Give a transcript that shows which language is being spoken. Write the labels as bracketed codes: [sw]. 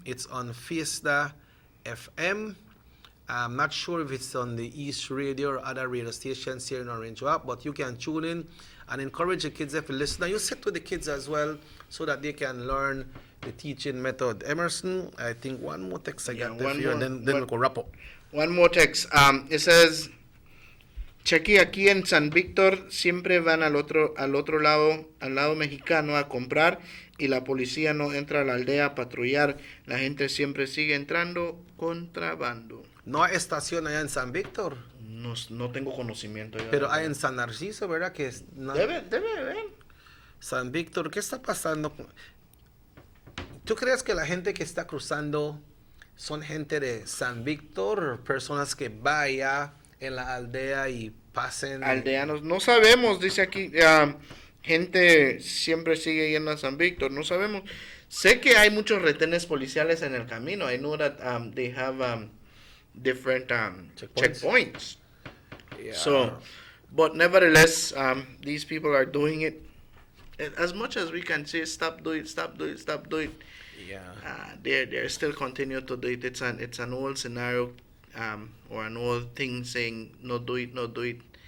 [en] It's on Fiesta FM. I'm not sure if it's on the East Radio or other radio stations here in Orange Walk, but you can tune in and encourage the kids if you listen. And you sit with the kids as well so that they can learn the teaching method. Emerson, I think one more text I got there for you, and then we'll go wrap up. One more text. It says, [es] Chequi, aquí en San Víctor siempre van al otro lado mexicano a comprar y la policía no entra a la aldea a patrullar. La gente siempre sigue entrando contrabando. ¿No hay estación allá en San Víctor? No tengo conocimiento. Pero hay en San Narciso, ¿verdad? Que Debe haber. San Víctor, ¿qué está pasando? ¿Tú crees que la gente que está cruzando son gente de San Víctor, personas que vaya en la aldea y pasen. Aldeanos, no sabemos, dice aquí, gente siempre sigue yendo a San Víctor, no sabemos. Sé que hay muchos retenes policiales en el camino. [en] I know that they have different checkpoints. Yeah. So, but nevertheless, these people are doing it. As much as we can say, stop, do it, stop, do it, stop, do it. Yeah. They're still continue to do it. It's an old scenario, or an old thing saying no do it, no do it.